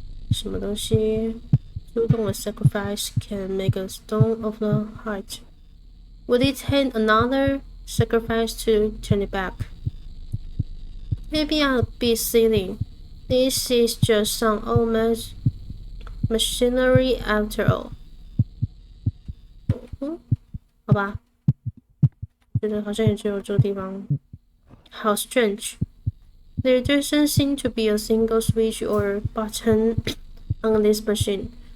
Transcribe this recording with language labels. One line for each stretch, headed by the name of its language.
Chinese: 什么东西
English: ？Too long of sacrifice can make a stone of the heart. Would it take another sacrifice to turn it back? Maybe I'll be silly. This is just some old machinery after all.
Chinese: 好吧。觉得好像也只有这个地方。
English: How strange. There doesn't seem to be a single switch or button on this machine.